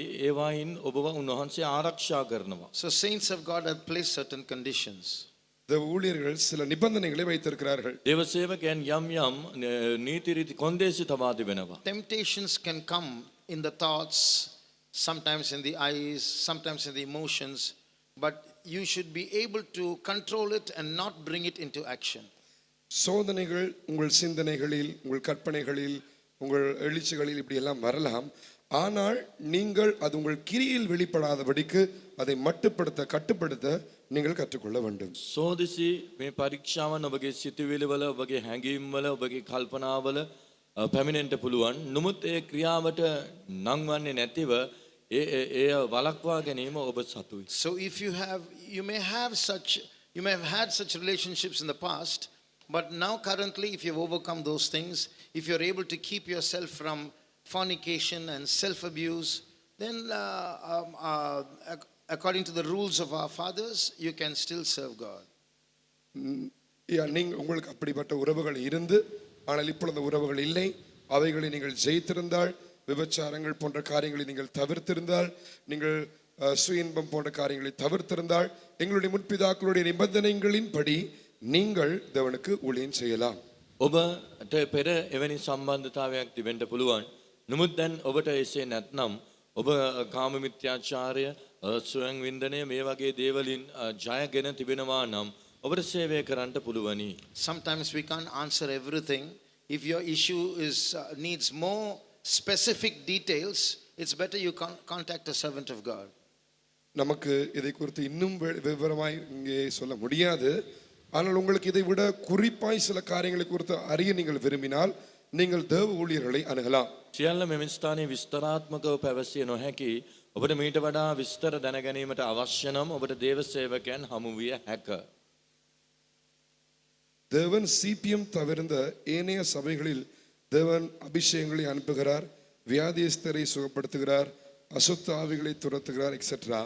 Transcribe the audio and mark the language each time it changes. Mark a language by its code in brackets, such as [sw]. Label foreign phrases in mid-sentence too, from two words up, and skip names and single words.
[si] ඒවායින් ඔබව උන්වහන්සේ ආරක්ෂා කරනවා. [en] So saints of God have placed certain conditions. [ta] தேவ ஊழியர்கள் சில நிபந்தனைகளை வைத்திருக்கிறார்கள். [si] දේව සේවකයන් යම් යම් නීති රීති කොන්දේසි තබා තිබෙනවා. [en] Temptations can come in the thoughts, sometimes in the eyes, sometimes in the emotions, but you should be able to control it and not bring it into action. [ta] சோதனைகள் உங்கள் சிந்தனைகளில், உங்கள் கற்பனைகளில், உங்கள் எழுச்சிகளில் இப்படி எல்லாம் வரலாம். ஆனால் நீங்கள் அது உங்கள் கிரியில் வெளிப்படாதபடிக்கு அதை கட்டுப்படுத்த நீங்கள் கற்றுக்கொள்ள வேண்டும். [si] සෝදිසි මේ පරීක්ෂාවන් ඔබගේ සිතුවිලිවල, ඔබගේ හැඟීම්වල, ඔබගේ කල්පනාවල පැමිණෙන්න පුළුවන්. නමුත් ඒ ක්‍රියාවට නංවන්නේ නැතිව ඒ වළක්වා ගැනීම ඔබ සතුයි. [en] So if you may have had such relationships in the past, but now currently if you've overcome those things, if you're able to keep yourself from fornication and self abuse, then according to the rules of our fathers, you can still serve God. [ta] உங்களுக்கு அப்படிப்பட்ட உறவுகள் இருந்து ஆனால் இப்பொழுது அந்த உறவுகள் இல்லை, அவைகளை நீங்கள் ஜெயித்திருந்தால், விபச்சாரங்கள் போன்ற காரியங்களை நீங்கள் தவிர்த்திருந்தால், நீங்கள் சுய இன்பம் போன்ற காரியங்களை தவிர்த்திருந்தால், எங்களுடைய முற்பிதாக்களுடைய நிபந்தனைகளின்படி நீங்கள் தேவனுக்கு ஊழியம் செய்யலாம். [si] ඔබට පෙර එවැනි සම්බන්ධතාවයක් තිබෙන්න පුළුවන්. නමුත් දැන් ඔබට එසේ නැත්නම් ඔබ කාම මිත්‍යාචාරය ස්වයං වින්දනය මේ වගේ දේවලින් ජයගෙන තිබෙනවා නම් ඔබට සේවය කරන්නට පුළුවනි. [en] Sometimes we can't answer everything. If your issue needs more specific details, it's better you contact a servant of God. [ta] நமக்கு இதை குறித்து இன்னும் விவரமாய் இங்கே சொல்ல முடியாது. ஆனால் உங்களுக்கு இதை விட குறிப்பாய் சில காரியங்களை குறித்து அறிய நீங்கள் விரும்பினால் நீங்கள் தேவ ஊழியர்களை அணுகலாம். [si] සියල්ල මෙම ස්ථානයේ විස්තරාත්මකව පැවසිය නොහැකි. ඔබට මීට වඩා විස්තර දැනගැනීමට අවශ්‍ය නම් ඔබට දේව සේවකයන් හමු විය හැක. [ta] தேவன் சிபிஎம் தவிர்ந்த ஏனைய சபைகளில் தேவன் அபிஷேகங்களை அனுப்புகிறார், வியாதியஸ்தரை சுகப்படுத்துகிறார், அசுத்த ஆவிகளை துரத்துகிறார் எக்ஸெட்ரா.